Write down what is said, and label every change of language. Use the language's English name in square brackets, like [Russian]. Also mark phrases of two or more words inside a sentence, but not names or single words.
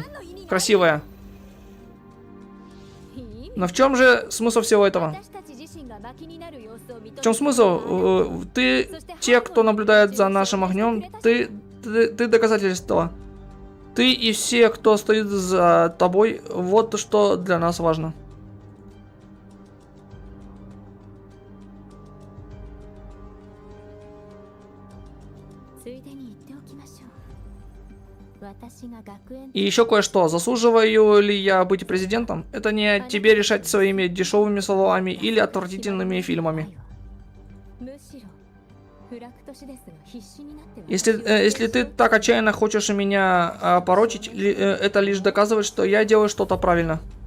[Russian] Красивая. Но в чем же смысл всего этого? [Japanese] 私たち自身が薪になる様子を認め [Russian] В чем смысл? Те, кто наблюдает за нашим огнем, ты доказательство. Ты и все, кто стоит за тобой, вот что для нас важно. [Japanese] ついでに言っておきましょう。 [Russian] И еще кое-что. Заслуживаю ли я быть президентом? Это не тебе решать своими дешевыми словами или отвратительными фильмами. Если ты так отчаянно хочешь меня порочить, это лишь доказывает, что я делаю что-то правильно.